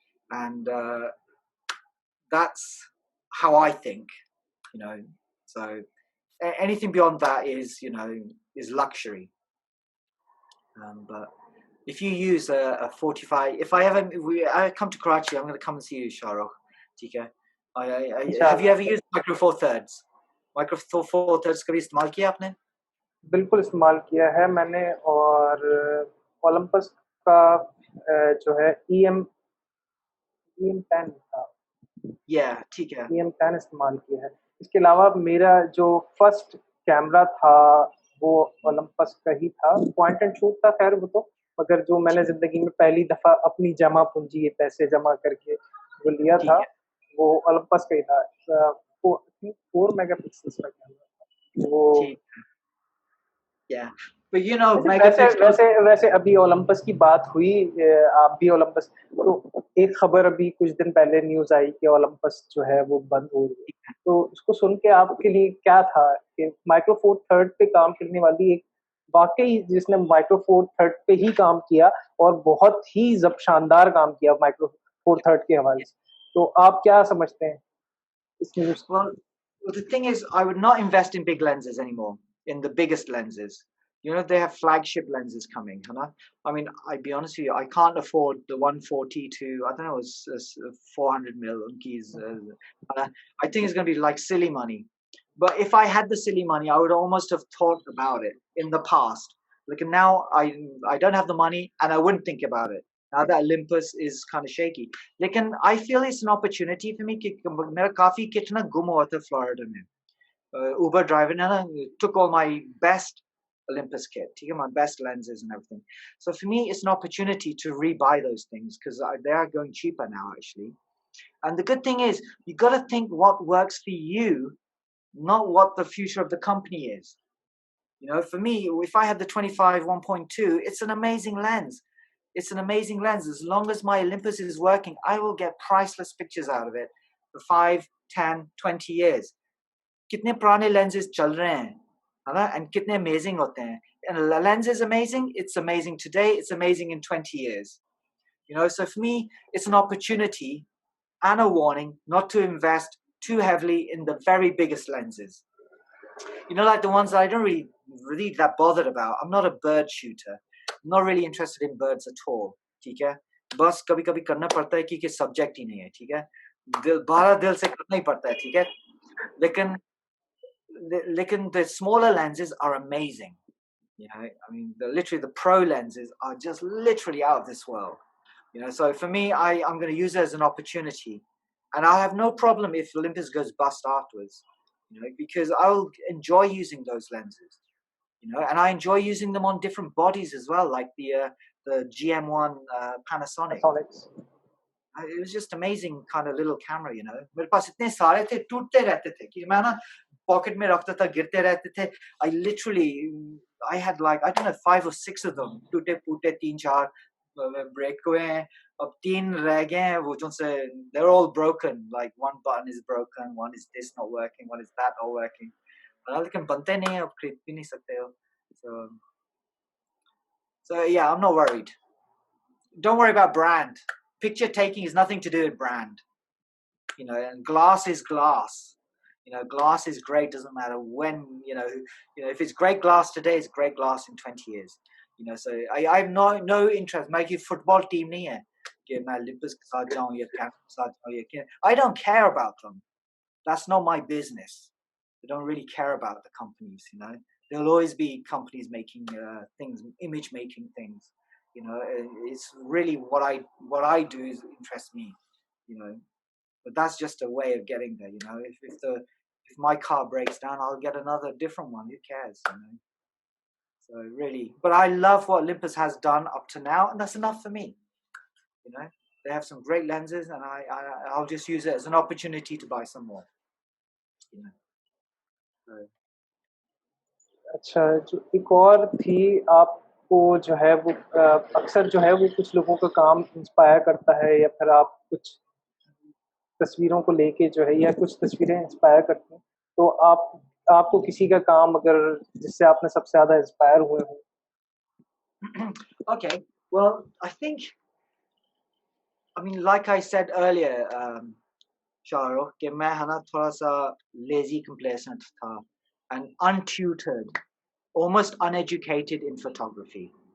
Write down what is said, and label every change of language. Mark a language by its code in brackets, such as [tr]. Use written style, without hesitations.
[en] And that's how I think, So anything beyond that is luxury. But if you use a 45, if I come to Karachi, I'm going to come and see you, Shahrukh. Have you ever used Micro Four Thirds? [hi] Micro Four Thirds कभी इस्तेमाल किया आपने? बिल्कुल इस्तेमाल किया है मैंने और ओलंपस का जो है EM 10 था। ठीक है। EM 10 इस्तेमाल किया है। इसके अलावा मेरा जो फर्स्ट कैमरा था वो ओलंपस का ही था, पॉइंट एंड शूट था खैर वो तो, मगर जो मैंने जिंदगी में पहली दफा अपनी जमा पूंजी पैसे जमा करके जो लिया था वो ओलंपस का ही था। 4 मेगापिक्सल्स का कैमरा था वो। वैसे अभी ओलंपस की बात हुई, आप भी ओलंपस, तो एक खबर अभी कुछ दिन पहले न्यूज आई कि ओलंपस जो है वो बंद हो रही है, तो उसको सुन के आपके लिए क्या था कि माइक्रो फोर थर्ड पे काम करने वाली एक वाकई जिसने माइक्रो फोर थर्ड पे ही काम किया और बहुत ही शानदार काम किया माइक्रो फोर थर्ड के हवाले से, तो आप क्या समझते हैं इस news? [en] Well, the thing is, I would not invest in big lenses anymore, in the biggest lenses. They have flagship lenses coming, I mean, I'll be honest with you, I can't afford the 140 to, I don't know, it's 400 mil. I think it's going to be like silly money. But if I had the silly money, I would almost have thought about it in the past. Like now, I don't have the money and I wouldn't think about it. Now that Olympus is kind of shaky. [hi] Lekin [en] I feel it's an opportunity for me. [hi] मेरा काफी कितना गुम हुआ था Florida में. [en] Uber driver took all my best Olympus kit, my best lenses and everything. So for me, it's an opportunity to rebuy those things because they are going cheaper now, actually. And the good thing is, you got to think what works for you, not what the future of the company is. For me, if I had the 25 1.2, it's an amazing lens. It's an amazing lens. As long as my Olympus is working, I will get priceless pictures out of it for 5, 10, 20 years. [hi] कितने पुराने lenses चल रहे हैं, है ना? [en] And [hi] कितने amazing होते हैं. [en] And a lens is amazing. It's amazing today. It's amazing in 20 years. So for me, it's an opportunity and a warning not to invest too heavily in the very biggest lenses. Like the ones that I don't really that bothered about. I'm not a bird shooter. I'm not really interested in birds at all. [hi] ठीक है? बस कभी-कभी करना पड़ता है क्योंकि subject ही नहीं है, ठीक है? दिल से करना ही पड़ता है, ठीक है? लेकिन [en] the smaller lenses are amazing. I mean, literally the pro lenses are just literally out of this world. So for me, I'm going to use it as an opportunity, and I'll have no problem if Olympus goes bust afterwards. Because I'll enjoy using those lenses. And I enjoy using them on different bodies as well, like the GM1 Panasonic. It was just amazing kind of little camera, [hi] मेरे पास इतने सारे थे, टूटते रहते थे कि मैं ना पॉकेट में रखता था, गिरते रहते थे. [en] I had like, I don't know, 5 or 6 of them, [hi] टूटे फूटे 3-4 break हुए हैं. अब 3 रह गए हैं वो जो से, [en] they're all broken, like one button is broken, one is this not working, one is that not working. [hi] लेकिन बनते नहीं, अब खरीद भी नहीं सकते हो. [en] So yeah, I'm not worried. Don't worry about brand. Picture taking is nothing to do with brand. And glass is glass. Glass is great, doesn't matter when, if it's great glass today, it's great glass in 20 years. So I have no interest. My football team [hi] nahi hai कि मैं Olympus के साथ जाऊं या [en] Cap के साथ जाऊं या I don't care about them. That's not my business. I don't really care about the companies, There'll always be companies making things, image making things. It's really what I do is interests me, But that's just a way of getting there, If if my car breaks down, I'll get another different one. Who cares? You know? So really, but I love what Olympus has done up to now, and that's enough for me. You know, they have some great lenses, and I'll just use it as an opportunity to buy some more. You know. So, [hi] अच्छा, जो एक और थी आपको जो है वो अक्सर जो है वो कुछ लोगों का काम इंस्पायर करता है या फिर आप कुछ तस्वीरों को लेके जो है या कुछ तस्वीरें इंस्पायर करती हैं, तो आपको किसी का काम अगर जिससे आपने सबसे ज़्यादा इंस्पायर हुए हो? [en] okay, well, I mean, like I said earlier, Shahrukh, [hi] कि मैं है ना थोड़ा सा [en] lazy complacent था and untutored, almost uneducated in photography.